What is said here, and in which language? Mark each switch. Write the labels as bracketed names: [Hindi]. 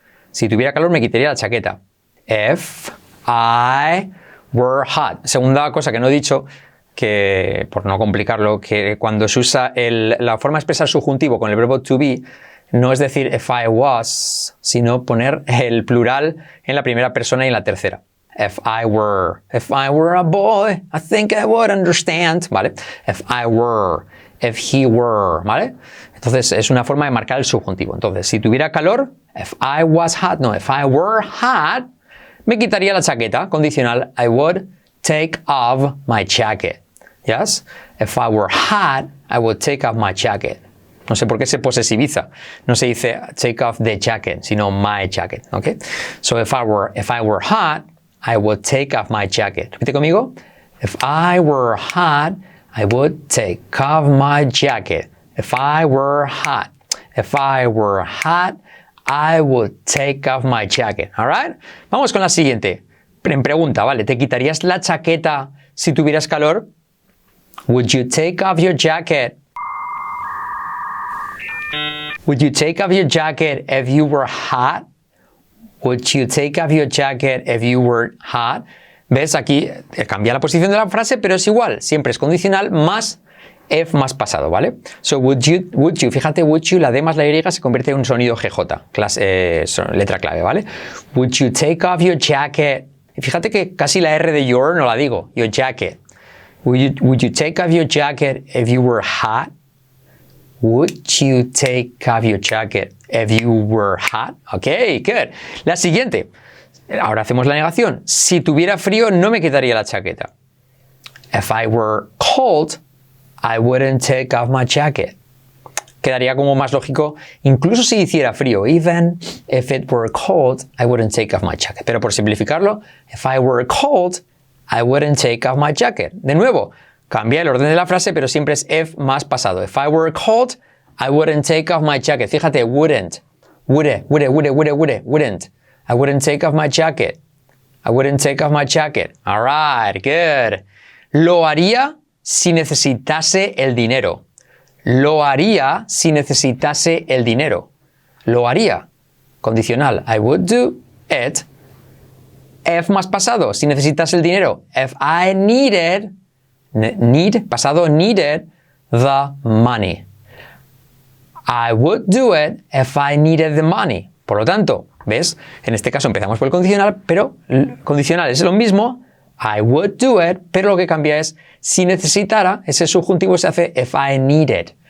[Spanish] Si tuviera calor me quitaría la chaqueta. [English] If I were hot. [Spanish] Segunda cosa que no he dicho, que por no complicarlo, que cuando se usa la forma de expresar subjuntivo con el verbo to be, no es decir [English] if I was, [Spanish] sino poner el plural en la primera persona y en la tercera. [English] If I were a boy, I think I would understand, ¿vale? If I were, if he were, ¿vale? [Spanish] Entonces es una forma de marcar el subjuntivo. Entonces, si tuviera calor, [English] if I was hot, no, if I were hot, [Spanish] me quitaría la chaqueta, condicional, [English] I would take off my jacket. Yes? If I were hot, I would take off my jacket. [Spanish] No sé por qué se posesiviza. No se dice [English] take off the jacket, [Spanish] sino [English] my jacket, ¿ok? So if I were hot, I would take off my jacket. [Spanish] Repite conmigo. [English] If I were hot, I would take off my jacket. If I were hot. If I were hot, I would take off my jacket. All right? [Spanish] Vamos con la siguiente. En pregunta, ¿vale? ¿Te quitarías la chaqueta si tuvieras calor? [English] Would you take off your jacket? Would you take off your jacket if you were hot? Would you take off your jacket if you were hot? [Spanish] ¿Ves? Aquí cambia la posición de la frase, pero es igual. Siempre es condicional más if más pasado, ¿vale? [English] So, would you, [Spanish] fíjate, [English] would you, [Spanish] la D más la Y se convierte en un sonido GJ, letra clave, ¿vale? [English] Would you take off your jacket? [Spanish] Y fíjate que casi la R de your no la digo, [English] your jacket. Would you take off your jacket if you were hot? Would you take off your jacket if you were hot? Ok, good. [Spanish] La siguiente. Ahora hacemos la negación. Si tuviera frío, no me quitaría la chaqueta. [English] If I were cold, I wouldn't take off my jacket. [Spanish] Quedaría como más lógico, incluso si hiciera frío. [English] Even if it were cold, I wouldn't take off my jacket. [Spanish] Pero por simplificarlo, [English] if I were cold, I wouldn't take off my jacket. [Spanish] De nuevo, cambia el orden de la frase, pero siempre es if más pasado. [English] If I were cold, I wouldn't take off my jacket. Fíjate, wouldn't. Wouldn't. I wouldn't take off my jacket. I wouldn't take off my jacket. All right, good. [Spanish] Lo haría si necesitase el dinero. Lo haría si necesitase el dinero. Lo haría. Condicional. [English] I would do it. [Spanish] If más pasado, si necesitase el dinero. [English] If I needed, pasado, needed the money. I would do it if I needed the money. [Spanish] Por lo tanto, ¿ves? En este caso empezamos por el condicional, pero el condicional es lo mismo. [English] I would do it, [Spanish] pero lo que cambia es si necesitara, ese subjuntivo se hace [English] if I needed.